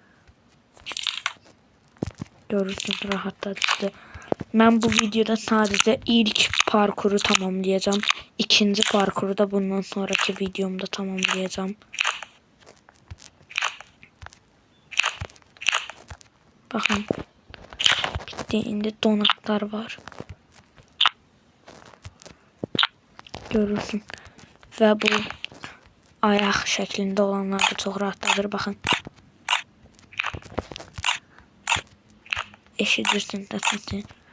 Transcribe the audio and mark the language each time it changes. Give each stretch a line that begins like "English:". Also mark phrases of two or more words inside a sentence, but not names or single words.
Turkish: Görürsünüz rahatlatıcı. Ben bu videoda sadece ilk parkuru tamamlayacağım. İkinci parkuru da bundan sonraki videomda tamamlayacağım.
Azerbaijani: Baxın. Bitti. İndi donatlar var. Görürsün. Və bu ayaq şəklində olanlar da çox rahatladır. Baxın. Eşidirsin də səsi.